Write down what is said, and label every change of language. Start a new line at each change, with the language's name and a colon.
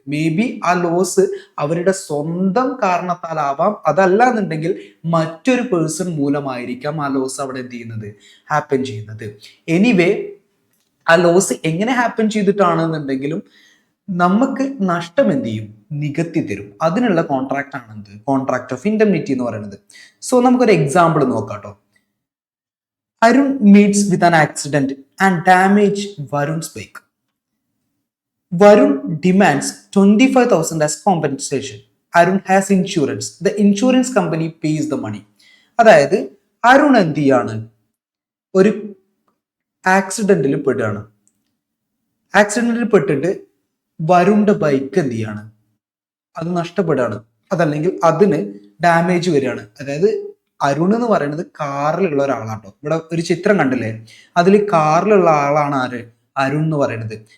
English: maybe
Malayalam: ആ loss അവരുടെ സ്വന്തം കാരണത്താലാവാം, അതല്ല എന്നുണ്ടെങ്കിൽ മറ്റൊരു പേഴ്സൺ മൂലമായിരിക്കാം ആ ലോസ് അവിടെ എന്ത് ചെയ്യുന്നത്, ഹാപ്പൻ ചെയ്യുന്നത്. എനിവേ ആ ലോസ് എങ്ങനെ ഹാപ്പൻ ചെയ്തിട്ടാണെന്നുണ്ടെങ്കിലും നമുക്ക് നഷ്ടം എന്ത് ചെയ്യും, നികത്തി തരും. അതിനുള്ള കോൺട്രാക്ട് ആണ് എന്ത്, കോൺട്രാക്ട് ഓഫ് ഇൻഡെംനിറ്റി എന്ന് പറയുന്നത്. സോ നമുക്കൊരു എക്സാമ്പിൾ നോക്കാം കേട്ടോ.
English: Arun meets with an accident and damage Varun's bike. Varun demands 25,000 as compensation. Arun has insurance. The insurance company pays the money.
Malayalam: അതായത് അരുൺ എന്ത് ചെയ്യാണ്, ഒരു ആക്സിഡന്റിൽ പെടുകയാണ്. ആക്സിഡന്റിൽ പെട്ടിട്ട് വരുണിന്റെ ബൈക്ക് എന്ത് ചെയ്യാണ്, അത് നഷ്ടപ്പെടുകയാണ്, അതല്ലെങ്കിൽ അതിന് ഡാമേജ് വരികയാണ്. അതായത് അരുൺ എന്ന് പറയുന്നത് കാറിലുള്ള ഒരാളാട്ടോ. ഇവിടെ ഒരു ചിത്രം കണ്ടില്ലേ, അതിൽ കാറിലുള്ള ആളാണ് ആര്, അരുൺ എന്ന് പറയുന്നത്.